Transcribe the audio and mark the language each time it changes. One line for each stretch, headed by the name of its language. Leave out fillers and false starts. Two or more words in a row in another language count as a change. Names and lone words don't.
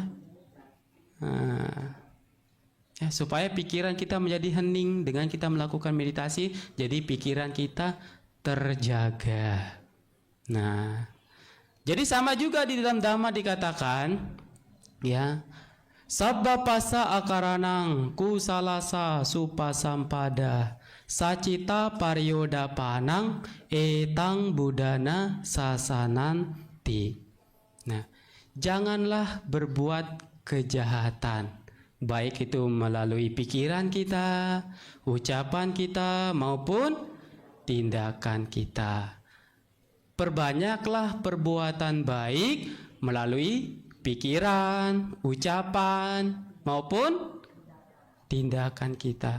Indonesian: Nah, ya, supaya pikiran kita menjadi hening dengan kita melakukan meditasi, jadi pikiran kita terjaga. Nah, jadi sama juga di dalam Dhamma dikatakan, ya,
Pali: sabba pasa akaranang kusalasa supasampada sacita paryoda panang etang budana sasananti.
Indonesian: Nah, janganlah berbuat kejahatan, baik itu melalui pikiran kita, ucapan kita, maupun tindakan kita. Perbanyaklah perbuatan baik melalui pikiran, ucapan, maupun tindakan kita.